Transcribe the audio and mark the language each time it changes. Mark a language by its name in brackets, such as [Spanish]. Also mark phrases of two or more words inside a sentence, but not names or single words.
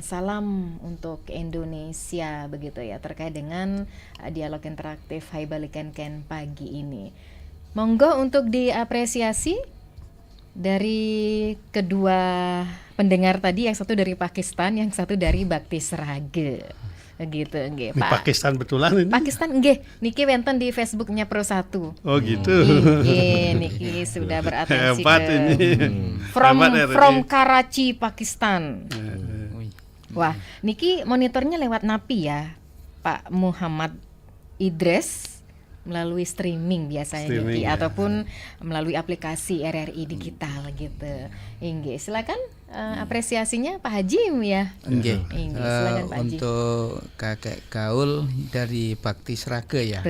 [Indonesian] Salam untuk Indonesia begitu ya, terkait dengan dialog interaktif Hai Balikan Ken pagi ini. Monggo untuk diapresiasi dari kedua pendengar tadi, yang satu dari Pakistan, yang satu dari Bakti Srage. Gitu nggih, Pak. Pakistan betulan ini. [Javanese] Pakistan nggih, niki wonten di Facebooknya Pro1. [Indonesian] Oh gitu. [Javanese] Nggih, niki [Indonesian] sudah beratensi Hebat ke ini. [English] from Karachi, Pakistan. [Indonesian] Wah, niki monitornya lewat Napi ya, Pak Muhammad Idris, melalui streaming biasanya niki, ya. ataupun melalui aplikasi RRI digital gitu. Nggih, silakan apresiasinya Pak Hajim ya. Nggih. Silakan Pak Haji. Untuk kakek gaul dari Bakti Srage ya.